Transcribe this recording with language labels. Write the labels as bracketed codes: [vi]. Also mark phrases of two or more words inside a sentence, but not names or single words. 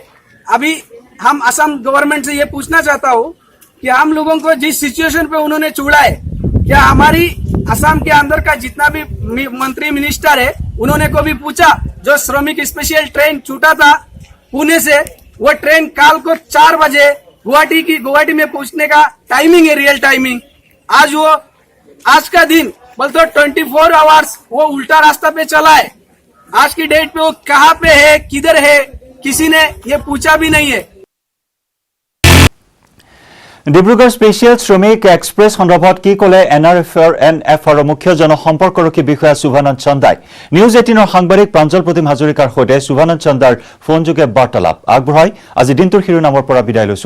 [hi] अभी हम असम गवर्नमेंट से ये पूछना चाहता हूँ कि हम लोगों को जिस सिचुएशन पे उन्होंने छोड़ा है, क्या असम के अंदर का जितना भी मंत्री मिनिस्टर है उन्होंने को भी पूछा, जो श्रमिक [en] special train [hi] छूटा था पुणे से, वो ट्रेन काल को 4 बजे गुवाहाटी में पहुंचने का टाइमिंग है, [en] real timing. [hi] आज का दिन बोलते 24 आवर्स वो उल्टा रास्ता पे चला है। आज की डेट पे वो कहाँ पे है, किधर है, किसी ने ये पूछा भी नहीं है। [as] ডিব্ৰুগড় স্পেচিয়েল শ্ৰমিক এক্সপ্ৰেছ সন্দৰ্ভত কি ক'লে NFR মুখ্য জনসম্পৰ্কৰক্ষী বিষয়া শুভানন্দ চন্দাই। নিউজ 18ৰ সাংবাদিক প্ৰাঞ্জল প্ৰতিম হাজৰিকাৰ সৈতে শুভানন্দ চন্দাৰ ফোনযোগে বাৰ্তালাপ আগবঢ়াই আজি দিনটোৰ শিৰোনামৰ পৰা বিদায় লৈছো।